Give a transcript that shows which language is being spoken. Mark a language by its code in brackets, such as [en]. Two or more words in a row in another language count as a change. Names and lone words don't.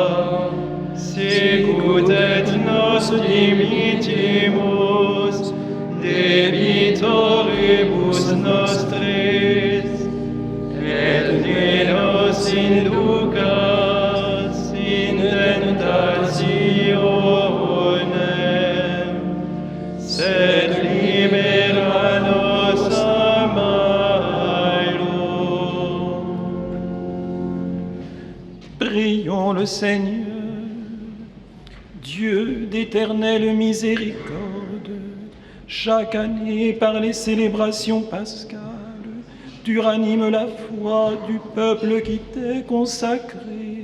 [la] sicut et nos dimittimus debitoribus nostris, et ne nos inducas in tentationem, sed libera nos a malo. [fr] prions le Seigneur. Dieu d'éternelle miséricorde, chaque année par les célébrations pascales, tu ranimes la foi du peuple qui t'est consacré.